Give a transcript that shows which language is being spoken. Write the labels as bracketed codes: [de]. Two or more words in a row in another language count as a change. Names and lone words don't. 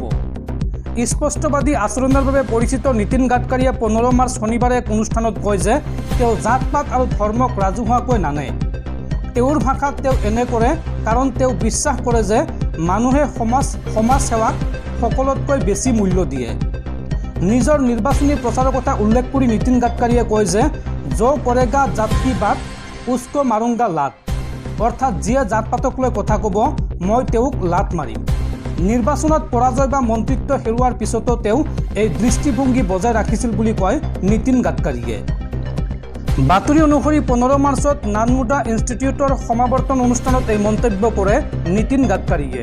[as] স্পষ্টবাদী আচৰণৰ বাবে পৰিচিত নীতিন গাডকাৰীয়ে 15 মাৰ্চ শনিবাৰে এক অনুষ্ঠানত কয় যে তেওঁ জাত পাত আৰু ধৰ্মক ৰাজহুৱাকৈ নানে। তেওঁৰ ভাষাত তেওঁ এনে কৰে কাৰণ তেওঁ বিশ্বাস কৰে যে মানুহে সমাজ সেৱাক সকলোতকৈ বেছি মূল্য দিয়ে। নিজৰ নিৰ্বাচনী প্ৰচাৰৰ কথা উল্লেখ কৰি নীতিন গাডকাৰীয়ে কয় যে [hi] जो करेगा जात की बात उसको मारूंगा लात, अर्थात जिए जात पातक [as] লৈ কথা কব মই তেওঁক লাত মাৰিম। নিৰ্বাচনত পৰাজয় বা মন্ত্ৰিত্ব হেৰুৱাৰ পিছতো তেওঁ এই দৃষ্টিভংগী বজাই ৰাখিছিল বুলি কয় নীতিন গাডকাৰীয়ে। বাতৰি অনুসৰি 15 মাৰ্চত নানমুদা ইনষ্টিটিউটৰ সমাৱৰ্তন অনুষ্ঠানত এই মন্তব্য কৰে নীতিন গাডকাৰীয়ে।